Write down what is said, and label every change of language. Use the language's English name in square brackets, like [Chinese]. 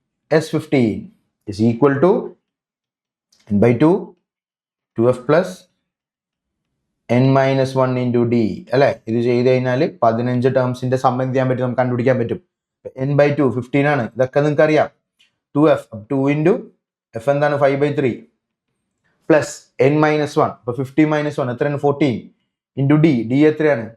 [English] S15 is equal to n/2 2f plus n-1 into d [Malayalam] അല്ലേ? ഇത് ചെയ്ത് കഴിഞ്ഞാൽ 15 ടേംസിന്റെ സം എന്ത് ചെയ്യാൻ പറ്റും? നമുക്ക് കണ്ടുപിടിക്കാൻ പറ്റും. n/2 15 ആണ്, ഇതൊക്കെ നിങ്ങൾക്ക് അറിയാം. 2f 2 into f എന്താണ്? 5/3 പ്ലസ് n-1. അപ്പൊ 50 - 1 എത്രയാണ്? [English] 14 into d [Malayalam] എത്രയാണ്?